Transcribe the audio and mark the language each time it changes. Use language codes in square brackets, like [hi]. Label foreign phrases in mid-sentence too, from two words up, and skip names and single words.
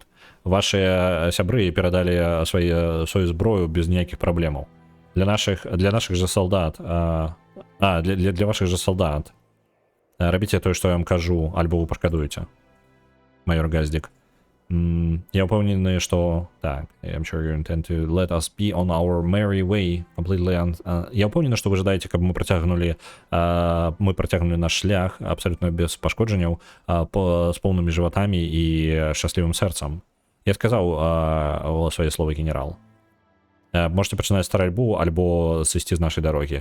[be] Вашыя сябры перадалі сваю зброю без ніякіх праблемаў. Для нашых же солдат... для вашых же солдат. Рабіце тое, што я вам кажу, альбо вы пашкадуеце. Майор Газдік. Я ўпэўнены, што... Так, [en] I'm sure you intend to let us be on our merry way completely... [be] Я ўпэўнены, што вы жадаеце, каб мы працягнулі наш шлях абсалютна без пашкоджанняў, з поўнымі жыватамі і шчаслівым сэрцам. Я сказаў свае словы, генерал. Можете пачынаць стральбу альбо сысці з нашай дарогі.